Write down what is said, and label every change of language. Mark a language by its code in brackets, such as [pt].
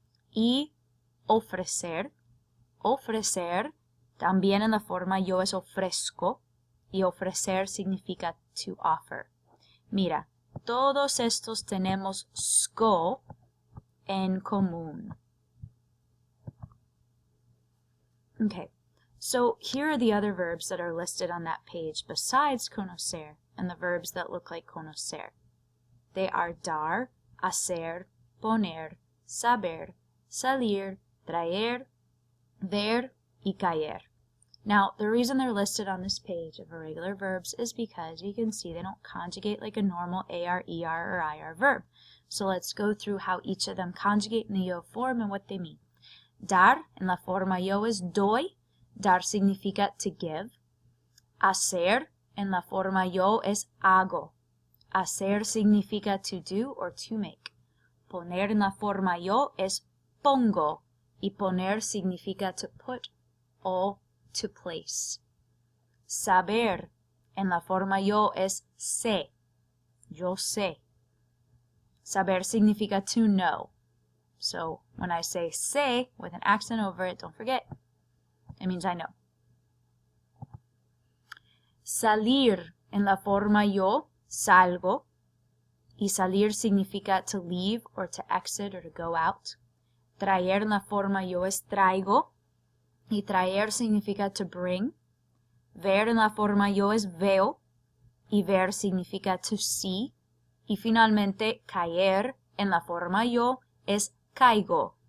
[es] Y ofrecer. Ofrecer, también en la forma yo es ofrezco. Y ofrecer significa [en] to offer. [es] Mira, todos estos tenemos sco en común. [en] Okay, so here are the other verbs that are listed on that page besides conocer and the verbs that look like conocer. They are dar, hacer, poner, saber, salir, traer, ver, y caer. Now, the reason they're listed on this page of irregular verbs is because you can see they don't conjugate like a normal AR, ER, or IR verb. So let's go through how each of them conjugate in the yo form and what they mean. [es] Dar, en la forma yo es doy. Dar significa [en] to give. [es] Hacer, en la forma yo es hago. Hacer significa [en] to do or to make. [es] Poner en la forma yo es pongo. Y poner significa [en] to put [es] o [en] to place. [es] Saber, en la forma yo es sé. Yo sé. Saber significa [en] to know. So when I say sé with an accent over it, don't forget, it means I know. [es] Salir, en la forma yo, salgo. Y salir significa [en] to leave or to exit or to go out. [es] Traer en la forma yo es traigo. Y traer significa [en] to bring. [es] Ver en la forma yo es veo. Y ver significa [en] to see. [es] Y finalmente, caer en la forma yo es caigo.